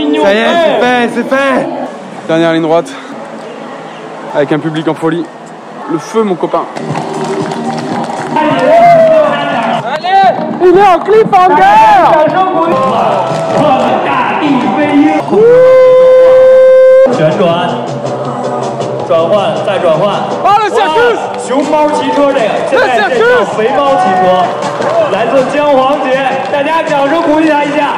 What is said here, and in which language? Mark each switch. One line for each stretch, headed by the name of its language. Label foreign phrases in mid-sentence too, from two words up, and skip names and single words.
French: Ça y est, c'est fait, c'est fait. Dernière ligne droite. Avec un public en folie. Le feu, mon copain. Allez, il est en cliffhanger.
Chinese: 旋转，转换，再转换。啊了，circus！熊猫骑车这个，现在这叫肥猫骑车，来自姜黄节，大家掌声鼓励他一下。